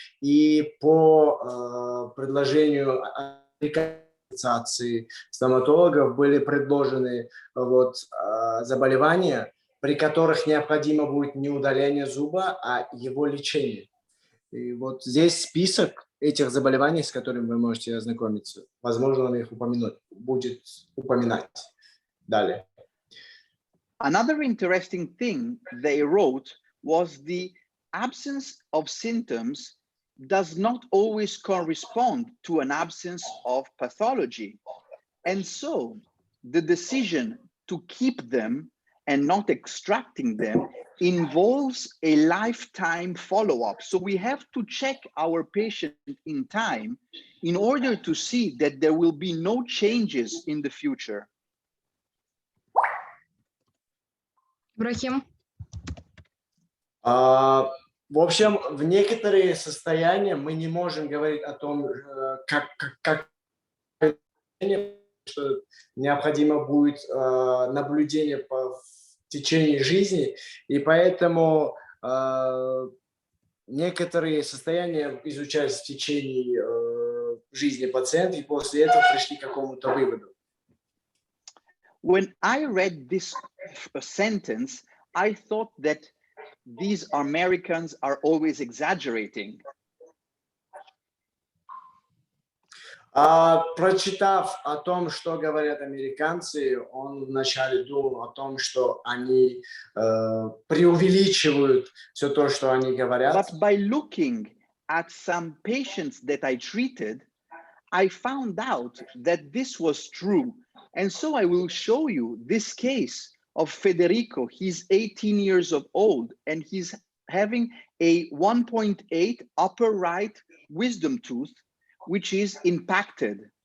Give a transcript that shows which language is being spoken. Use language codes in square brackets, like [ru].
[ru] И по предложению Ассоциации стоматологов были предложены заболевания, при которых необходимо будет не удаление зуба, а его лечение. И вот здесь список этих заболеваний, с которыми вы можете ознакомиться. Возможно, он их будет упоминать далее. [en] Another interesting thing they wrote was the absence of symptoms does not always correspond to an absence of pathology. And so the decision to keep them and not extracting them involves a lifetime follow-up. So we have to check our patient in time in order to see that there will be no changes in the future. [ru] Ибрахим? В общем, в некоторые состояния мы не можем говорить о том, как что необходимо будет наблюдение в течение жизни, и поэтому некоторые состояния изучались в течение жизни пациента, и после этого пришли к какому-то выводу. [en] When I read this sentence, I thought that these Americans are always exaggerating. [ru] Прочитав о том, что говорят американцы, он вначале думал о том, что они преувеличивают все то, что они говорят. [en] But by looking at some patients that I treated, I found out that this was true. And so I will show you this case of Federico. He's 18 years old and he's having a 1.8 upper right wisdom tooth, which is impacted.